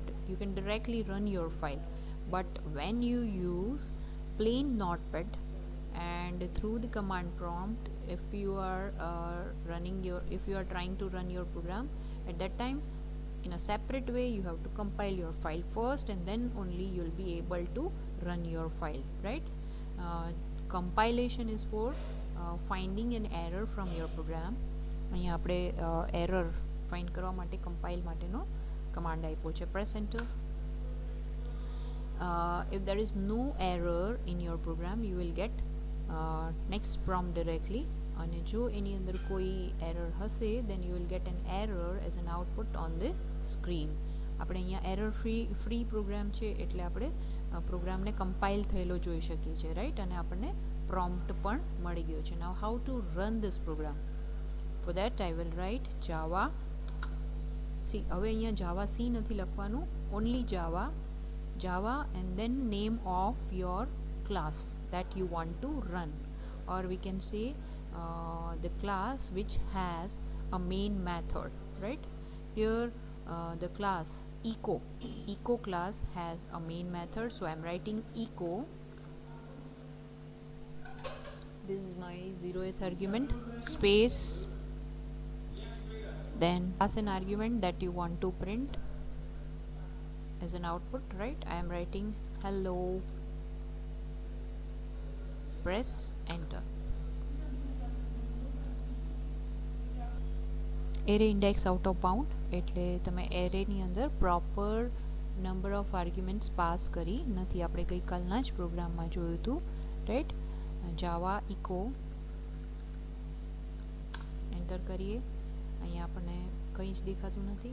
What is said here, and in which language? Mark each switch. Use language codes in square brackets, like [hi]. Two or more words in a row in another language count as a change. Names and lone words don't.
[en] You can directly run your file, but when you use plain notepad and through the command prompt, if you are trying to run your program, at that time in a separate way you have to compile your file first and then only you will be able to run your file right. Compilation is for finding an error from your program. [gu] અહીંયા આપણે [en] error find [gu] કરવા માટે compile માટેનો command આપ્યો છે. [en] press enter. If there is no error in your program you will get next prompt directly, [gu] અને જો એની અંદર કોઈ error હશે [en] then you will get an error as an output on the screen. [gu] આપણે અહીંયા [en] error free program [gu] છે એટલે આપણે પ્રોગ્રામને કમ્પાઇલ થયેલો જોઈ શકીએ છીએ રાઈટ. અને આપણને prompt પણ મળી ગયો છે. [en] Now how to run this program? For that I will write java સી [gu] હવે અહીંયા જાવા સી નથી લખવાનું, [en] only Java and then name of your class that you want to run, or we can say the class which has a main method, right? Here the class eco class has a main method, so I'm writing eco. This is my 0th argument, space, then pass an argument that you want to print as an output, right? I am writing hello, press enter. array index out of bound [gu] એટલે તમે એરેની અંદર [en] proper number of arguments [gu] પાસ કરી નથી. આપણે ગઈકાલના જ પ્રોગ્રામમાં જોયું હતું, રાઈટ? [en] Java eco [gu] એન્ટર કરીએ, અહીંયા આપણને કંઈ જ દેખાતું નથી.